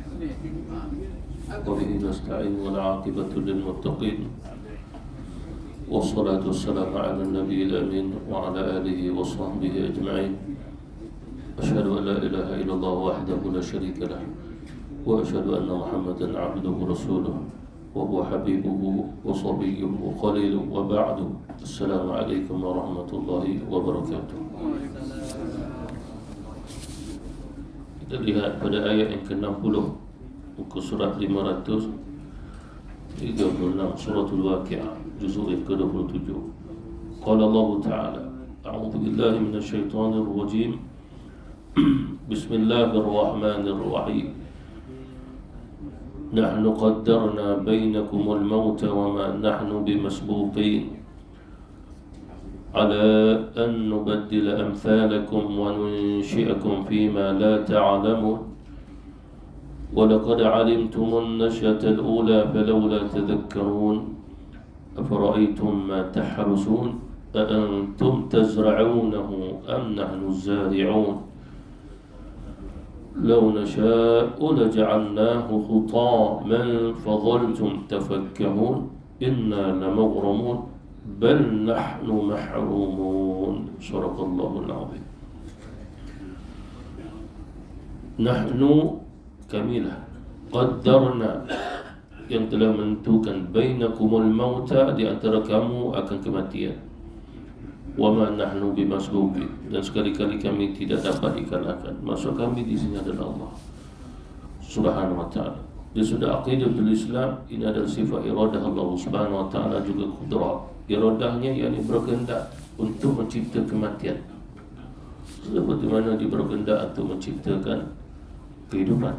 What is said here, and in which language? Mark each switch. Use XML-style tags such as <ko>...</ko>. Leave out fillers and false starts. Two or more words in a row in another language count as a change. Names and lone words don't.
<ar>وبه نستعين والعاقبة للمتقين. والصلاة والسلام على النبي الأمين وعلى آله وصحبه أجمعين. أشهد أن لا إله إلا الله وحده لا شريك له وأشهد أن محمدا عبده ورسوله وهو حبيبه وصبيه وخليله وبعد. السلام عليكم ورحمة الله وبركاته.</ar> <ms>Kita lihat pada ayat yang ke-60 muka surat 536 suratul Waqi'ah juzuk yang ke-27.</ms> <ar>قال الله تعالى أعوذ بالله من الشيطان الرجيم. بسم الله الرحمن الرحيم. نحن قدرنا بينكم الموت وما نحن بمسبوقين على أن نبدل أمثالكم وننشئكم فيما لا تعلمون. ولقد علمتم النشأة الأولى فلولا تذكرون أفرأيتم ما تحرسون أأنتم تزرعونه أم نحن الزارعون لو نشاء لجعلناه حطاما فظلتم تفكهون إنا لمغرمون بل نحن محرومون. صدق الله العظيم. نحن</ar> <ms>kamilah qaddarna yang telah menentukan</ms> <ar>بينكم الموت,</ar> <ms>di antara kamu akan kematian,</ms> <ar>وما نحن بمسبوقين,</ar> <ms>dan sekali-kali kami tidak dapat dikalahkan. Maksud kami di sini adalah Allah</ms> <ar>سبحانه وتعالى.</ar> <ms>Dia sudah</ms> <ar>عقيدة الإسلام,</ar> <ms>ini adalah sifat iradah Allah</ms> <ar>سبحانه وتعالى,</ar> <ms>juga qudrah. Iradahnya yakni berkehendak untuk mencipta kematian, seperti mana dia berkehendak untuk menciptakan kehidupan.</ms>